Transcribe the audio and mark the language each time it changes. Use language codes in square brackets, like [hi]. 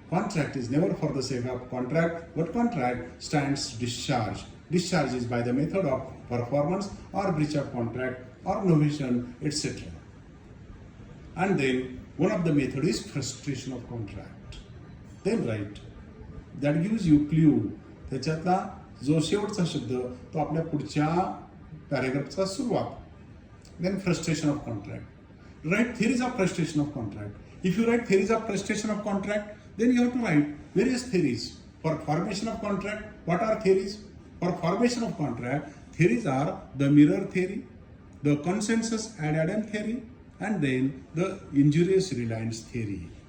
[en] Contract is never for the sake of contract, but contract stands discharge. Discharge is by the method of performance or breach of contract or novation, etc. And then one of the method is frustration of contract. Then write. That gives you clue. [mr] त्याच्यातला जो शेवटचा शब्द तो आपल्या पुढच्या पॅराग्राफचा सुरुवात. [en] Then frustration of contract. Write theories of frustration of contract. If you write theories of frustration of contract, then you have to write various theories. For formation of contract, what are theories? For formation of contract, theories are the mirror theory, the consensus ad addendum theory, and then the injurious reliance theory.